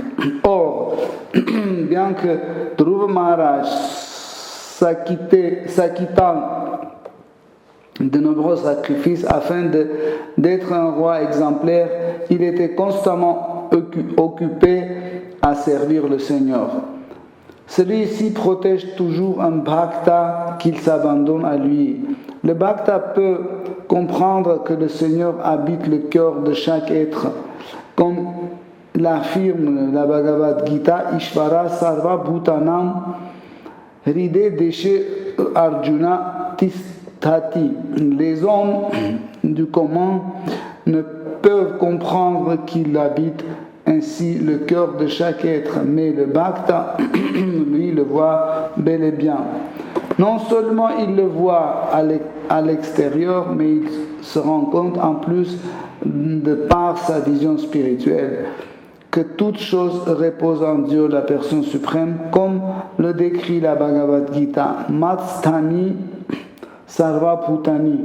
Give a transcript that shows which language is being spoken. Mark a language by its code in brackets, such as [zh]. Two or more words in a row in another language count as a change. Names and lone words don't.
[fr] Or, bien que Dhruva Maharaj s'acquittant de nombreux sacrifices afin d'être un roi exemplaire, il était constamment occupé à servir le Seigneur. Celui-ci protège toujours un bhakta qu'il s'abandonne à lui. Le bhakta peut comprendre que le Seigneur habite le cœur de chaque être, comme l'affirme la Bhagavad Gita, [sa] ईश्वर सर्व भूतानां हृदय देशे अर्जुन तिष्ठति. [fr] Les hommes du commun ne peuvent comprendre qu'il habite ainsi le cœur de chaque être, mais le Bhakta, lui, le voit bel et bien. Non seulement il le voit à l'extérieur, mais il se rend compte en plus, de par sa vision spirituelle, que toute chose repose en Dieu, la personne suprême, comme le décrit la Bhagavad Gita, [sa] मत्स्थानि सर्व भूतानि.